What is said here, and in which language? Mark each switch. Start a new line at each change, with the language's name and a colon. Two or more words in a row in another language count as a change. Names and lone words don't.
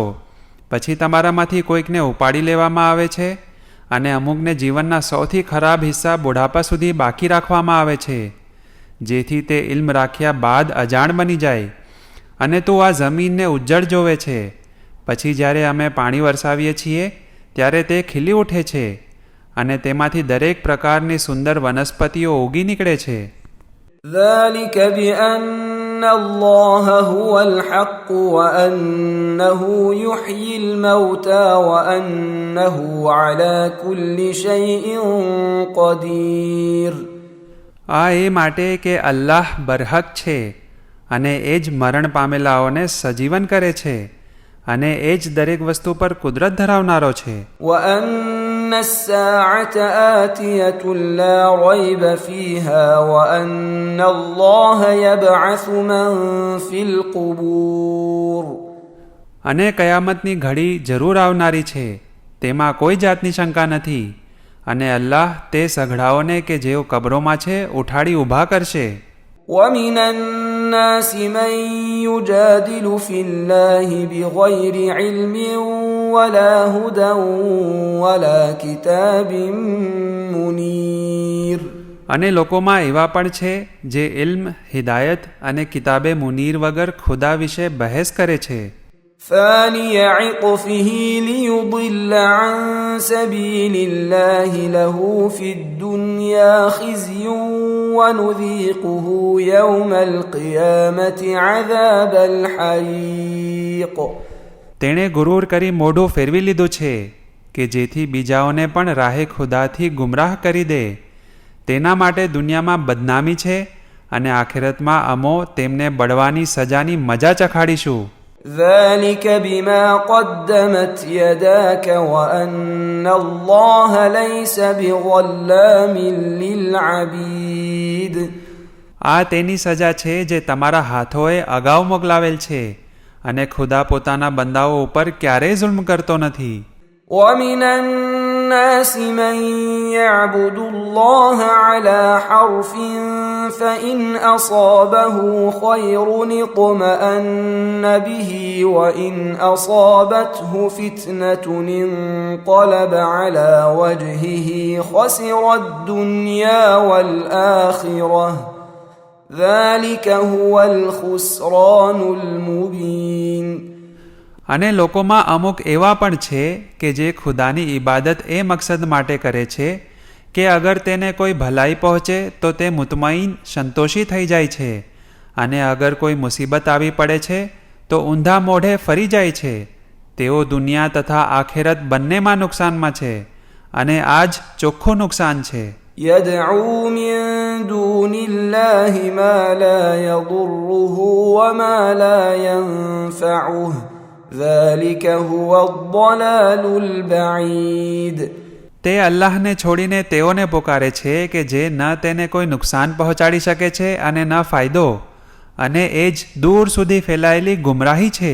Gujarati: પછી તમારામાંથી કોઈકને ઉપાડી લેવામાં આવે છે અને અમુકને જીવનના સૌથી ખરાબ હિસ્સા બુઢાપા સુધી બાકી રાખવામાં આવે છે જેથી તે ઇલ્મ રાખ્યા બાદ અજાણ બની જાય. અને તું આ જમીનને ઉજ્જડ જોવે છે, પછી જ્યારે અમે પાણી વરસાવીએ છીએ ત્યારે તે ખીલી ઉઠે છે અને તેમાંથી દરેક પ્રકારની સુંદર વનસ્પતિઓ ઉગી નીકળે છે.
Arabic: ذلك بأن الله هو الحق وأنه يحيي الموتى وأنه على كل شيء قدير.
Gujarati: આ એ માટે કે અલ્લાહ બરહક છે અને એ જ મરણ પામેલાઓને સજીવન કરે છે અને એ જ દરેક વસ્તુ પર કુદરત ધરાવનારો છે.
Arabic: وأن الساعة آتية لا ريب فيها وأن الله يبعث من في القبور.
Gujarati: અને કયામતની ઘડી જરૂર આવનારી છે, તેમાં કોઈ જાતની શંકા નથી. અને અલ્લાહ તે સઘળાઓને કે જેઓ કબરોમાં છે ઉઠાડી ઊભા કરશે.
Arabic: ومن الناس من يجادل في الله بغير علم ولا هدى ولا كتاب منير.
Gujarati: અને લોકોમાં એવા પણ છે જે ઇલ્મ, હિદાયત અને કિતાબે મુનીર વગર ખુદા વિશે બહેસ કરે છે.
Arabic: ثاني عطفه ليضل عن سبيل الله له في الدنيا خزي ونذيقه يوم القيامة عذاب الحريق.
Gujarati: તેણે ગુરૂર કરી મોઢું ફેરવી લીધું છે કે જેથી બીજાઓને પણ રાહે ખુદાથી ગુમરાહ કરી દે. તેના માટે દુનિયામાં બદનામી છે અને આખિરતમાં અમો તેમને બળવાની સજાની મજા ચખાડીશું.
Arabic: ذلك بما قدمت يداك وأن الله ليس بظلام للعبيد.
Gujarati: આ તેની સજા છે જે તમારા હાથોએ અગાઉ મોકલાવેલ છે અને ખુદા પોતાના બંદાઓ ઉપર ક્યારેય જુલ્મ કરતો નથી.
Arabic: ومن الناس من يعبد الله على حرف فإن أصابه خير اطمأن به وإن أصابته فتنة انقلب على وجهه خسر الدنيا والآخرة ذلك هو الخسران المبين.
Gujarati: અને લોકોમાં અમુક એવા પણ છે કે જે ખુદાની ઇબાદત એ મકસદ માટે કરે છે કે અગર તેને કોઈ ભલાઈ પહોંચે તો તે મુતમઈન સંતોષી થઈ જાય છે, અને અગર કોઈ મુસીબત આવી પડે છે તો ઊંધા મોઢે ફરી જાય છે. તેઓ દુનિયા તથા આખેરત બંનેમાં નુકસાનમાં છે, અને આ જ ચોખ્ખું નુકસાન છે.
Arabic: يدعو من دون الله ما لا يضره وما لا ينفعه ذلك هو الضلال البعيد.
Gujarati: તે અલ્લાહને છોડીને તેઓને પોકારે છે કે જે ન તેને કોઈ નુકસાન પહોંચાડી શકે છે અને ન ફાયદો, અને એ જ દૂર સુધી ફેલાયેલી ગુમરાહી છે.